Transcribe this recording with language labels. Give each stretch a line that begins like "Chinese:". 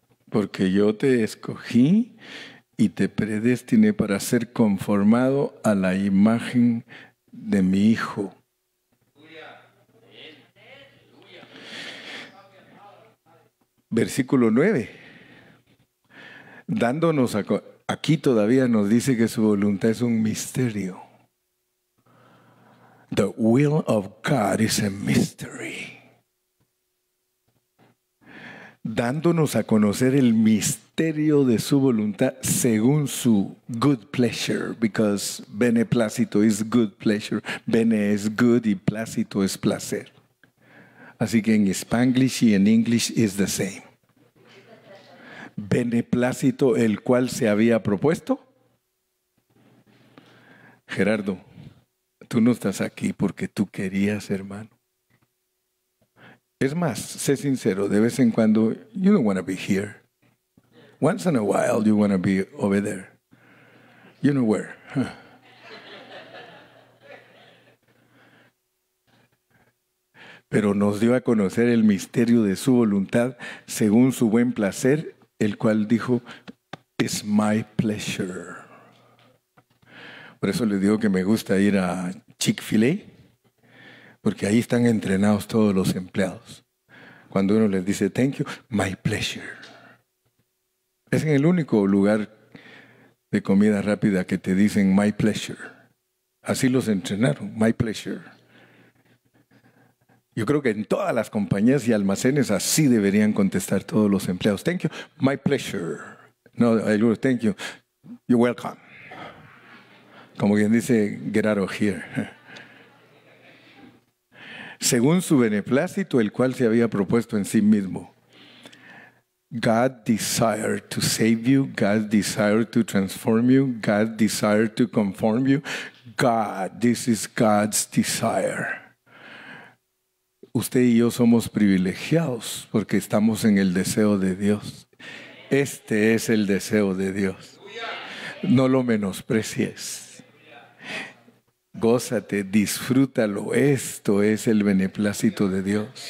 Spanish: Porque yo te escogí y te predestiné para ser conformado a la imagen de mi Hijo. Versículo 9. Dándonos aquí todavía nos dice que su voluntad es un misterio.
English: The will of God is a mystery.
Spanish: Dándonos a conocer el misterio de su voluntad según su
English: good pleasure, because
Spanish: beneplácito
English: is good pleasure.
Spanish: Bene es good y plácito es placer. Así que en Spanglish y en English
English: is the same.
Spanish: Beneplácito, el cual se había propuesto. Gerardo, tú no estás aquí porque tú querías, hermano. Es más, sé sincero, de vez en cuando,
English: you don't want to be here. Once in a while, you want to be over there. You know where. Huh.
Spanish: Pero nos dio a conocer el misterio de su voluntad según su buen placer, el cual dijo,
English: it's my pleasure.
Spanish: Por eso les digo que me gusta ir a Chick-fil-A, porque ahí están entrenados todos los empleados. Cuando uno les dice,
English: thank you, my pleasure.
Spanish: Es en el único lugar de comida rápida que te dicen,
English: my pleasure.
Spanish: Así los entrenaron,
English: my pleasure.
Spanish: Yo creo que en todas las compañías y almacenes así deberían contestar todos los empleados.
English: Thank you, my pleasure. No, thank you, you're welcome.
Spanish: Como quien dice,
English: get out of here.
Spanish: Según su beneplácito, el cual se había propuesto en sí mismo.
English: God desired to save you. God desired to transform you. God desired to conform you. God, this is God's desire.
Spanish: Usted y yo somos privilegiados porque estamos en el deseo de Dios. Este es el deseo de Dios. No lo menosprecies. Gózate, disfrútalo. Esto es el beneplácito de Dios.